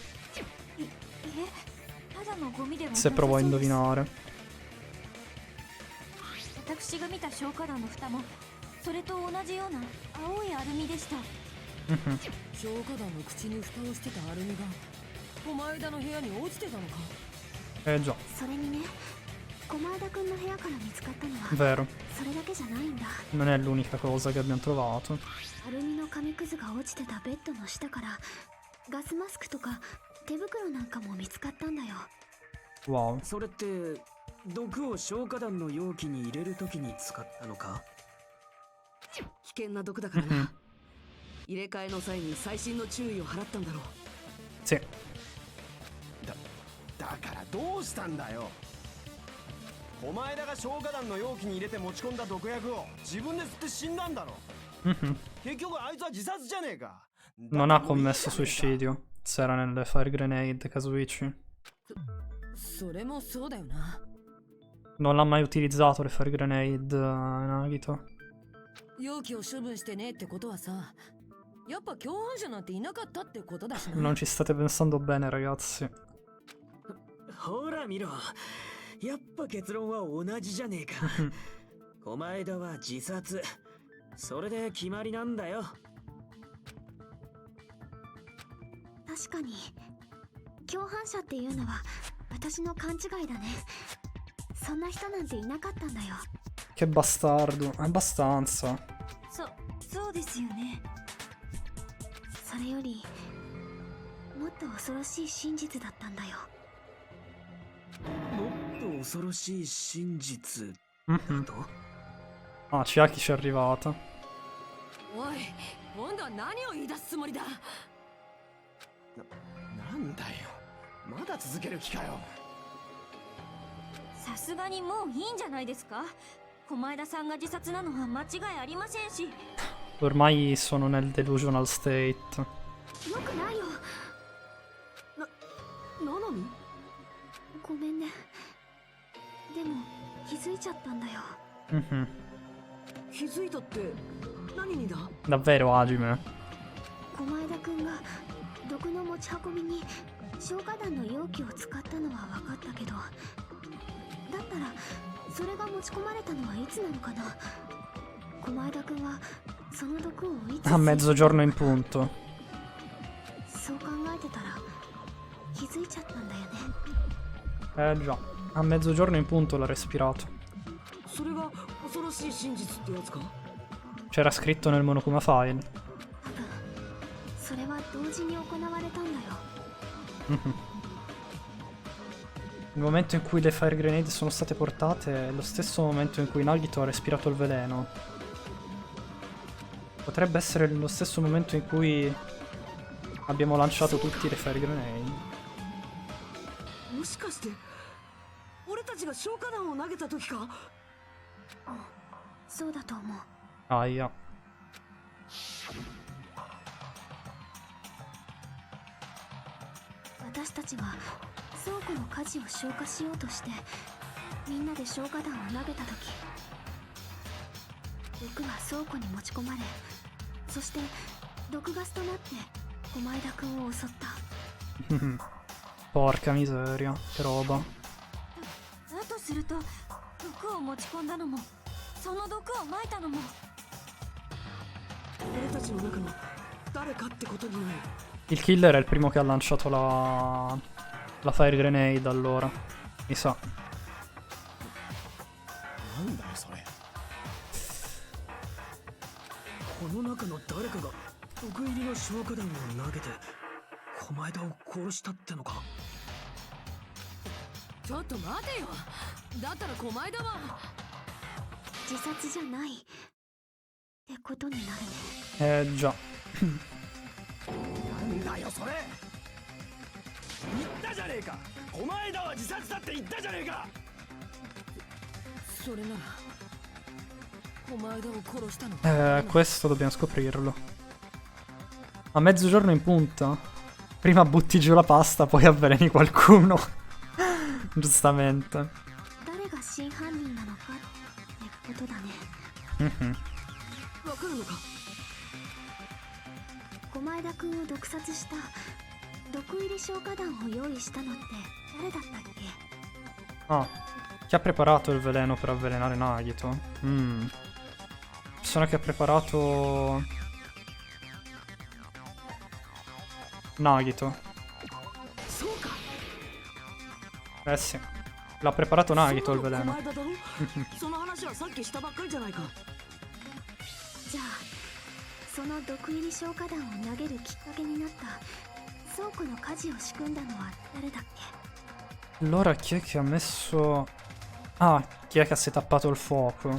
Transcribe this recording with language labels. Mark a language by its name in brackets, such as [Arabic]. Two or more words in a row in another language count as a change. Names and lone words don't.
[Japanese] ただのゴミではなさ [Italian] Se [Japanese] そう [Italian] provo a [Japanese] です [Italian] indovinare. [Japanese] 私が見た消火弾の蓋もそれと同じような青いアルミでした。消火弾の口に蓋をしてたアルミが狛枝の部屋に落ちてたのか。 [Italian] Già, [Japanese] それにね、狛枝くんの部屋から見つかったのは [Italian] vero. [Japanese] それだけじゃないんだ。 [Italian] Non è l'unica cosa che abbiamo trovato. [Japanese] アルミの紙くずが落ちてたベッドの下からガスマスクとか手袋なんかも見つかったんだよ。 Wow. それって毒を消火弾の容器に入れるときに使ったのか。危険な毒だからな。入れ替えの際に細心の注意を払ったんだろう。 [Italian] Sì. [Japanese] だからどうしたんだよ。狛枝が消火弾の容器に入れて持ち込んだ毒薬を自分で吸って死んだんだろ。 Mhm. 結局あいつは自殺じゃねえか。 [Italian] Non ha commesso suicidio. Se era nelle [English] fire grenade, [Italian] Kazuichi. [Japanese] それもそうだよな。 [Italian] Non l'ha mai utilizzato le [English] fire grenade, [Italian] Nagito. [Japanese] 容器を処分してねってことはさ、やっぱ共犯者なんていなかったってことだしな。 [Italian] Non ci state pensando bene, ragazzi. [Japanese] ほら見ろ、やっぱ結論は同じじゃねえか。狛枝は自殺。それで決まりなんだよ。確かに共犯者っていうのは私の勘違いだね。そんな人なんていなかったんだよ。 [Italian] Che bastardo. Abbastanza. [Japanese] そうですよね。それよりもっと恐ろしい真実だったんだよ。もっと恐ろしい真実 Mhm. と。 [Italian] Ah, Chiaki ci è arrivata. [Japanese] おい、今度は何を言い出すつもりだ。なんだよ。まだ続ける気かよ。さすがにもういいんじゃないですか。狛枝さんが自殺なのは間違いありませんし。 [Italian] Ormai sono nel [English] delusional state. [Japanese] よくないよ。なのにごめんね。でも気づいちゃったんだよ。 Mhm. 気づいたって何にだ。 [Italian] Davvero, Hajime. [Japanese] 狛枝くんが毒の持ち運びに消火弾の容器を使ったのは分かったけど、だったらそれが持ち込まれたのはいつなのかな。狛枝くんはその毒をいつ [Italian] A mezzogiorno in punto. [Japanese] そう考えてたら気づいちゃったんだよね。 [Italian] Già. A mezzogiorno in punto l'ha respirato. [Japanese] それが恐ろしい真実ってやつか。 [Italian] C'era scritto nel Monokuma file. [Japanese] 多分それは同時に行われたんだよ。 Mhm. [Italian] Il momento in cui le [English] fire grenade [Italian] sono state portate è lo stesso momento in cui Nagito ha respirato il veleno. Potrebbe essere lo stesso momento in cui abbiamo lanciato tutti le [English] fire grenade. [Japanese] もしかして俺たちが消火弾を投げた時か。そうだと思う。 [Italian] Aia. [Japanese] 私たちは倉庫の火事を消火しようとしてみんなで消火弾を投げた時、毒は倉庫に持ち込まれ、そして毒ガスとなって狛枝くんを襲った。 [Italian] Porca miseria, che roba. [Japanese] だとすると毒を持ち込んだのもその毒を撒いたのも。俺たちの中の誰かってことになる。 [Italian] Il killer è il primo che ha lanciato la [English] fire grenade, [Italian] allora. Mi sa. [Japanese] なんだよそれ。この中の誰かが毒入りの消火弾を投げて狛枝を殺したってのか。ちょっと待てよ。だったら狛枝は自殺じゃないってことになるね。 Già. なんだよそれ。 言ったじゃねえか。この間は自殺だって言ったじゃねえか。それなら駒枝を殺したのか。 [Italian] Questo dobbiamo scoprirlo. A mezzogiorno in punta. Prima butti giù la pasta, poi avveleni qualcuno. Giustamente. [Japanese] 誰が真犯人なのかってことだね。 Mhm. わかるのか。狛枝くんを毒殺した毒入り消化弾を用意したのって誰だったっけ？ [Italian] Ah, chi ha preparato il veleno per avvelenare Nagito? Persona che ha preparato Nagito. [Japanese] そうか。 [Italian] Eh sì, l'ha preparato Nagito il [Japanese] そんなの [Italian] veleno. [Japanese] 狛枝だろ。その話はさっきしたばっかりじゃないか。じゃあその毒入り消化弾を投げるきっかけになった倉庫の火事を仕組んだのは誰だっけ？ [Italian] Allora chi è che ha messo... Ah, chi è che si è tappato il fuoco?